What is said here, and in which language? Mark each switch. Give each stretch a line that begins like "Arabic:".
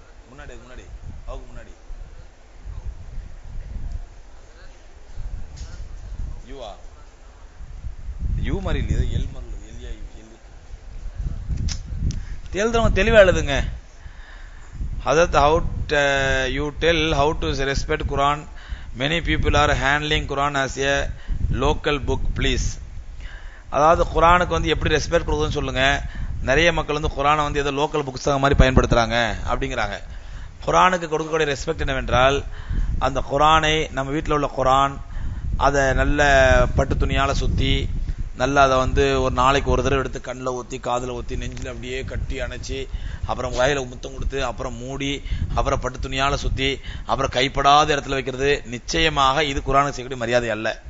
Tamil: முன்னாடி அவருக்கு முன்னாடி யூவா யூ மாதிரி இல்லையா? எல் மாதிரி எல்யா தேல்றவங்க தெளிவா எழுதுங்க.
English: ஹதரத் how you tell how to respect Quran. Many people are handling Quran as a local book please.
Tamil: அதாவது குரானுக்கு எப்படி ரெஸ்பெக்ட் கொடுக்குதுன்னு சொல்லுங்க. நிறைய மக்கள் குரானை ஏதோ லோக்கல் புக்ஸ் மாதிரி பயன்படுத்துறாங்க அப்படிங்கிறாங்க. குரானுக்கு கொடுக்கக்கூடிய ரெஸ்பெக்ட் என்னவென்றால், அந்த குரானை நம்ம வீட்டில் உள்ள குரான் அதை நல்ல பட்டு துணியால சுத்தி நல்லா அதை ஒரு நாளைக்கு ஒரு தடவை எடுத்து கண்ணில் ஊற்றி காதில் ஊற்றி நெஞ்சில் அப்படியே கட்டி அணைச்சி அப்புறம் வாயில முத்தம் கொடுத்து அப்புறம் மூடி அப்புறம் பட்டு துணியால சுத்தி அப்புறம் கைப்படாத இடத்துல வைக்கிறது நிச்சயமாக இது குரானுக்கு செய்யக்கூடிய மரியாதை அல்ல.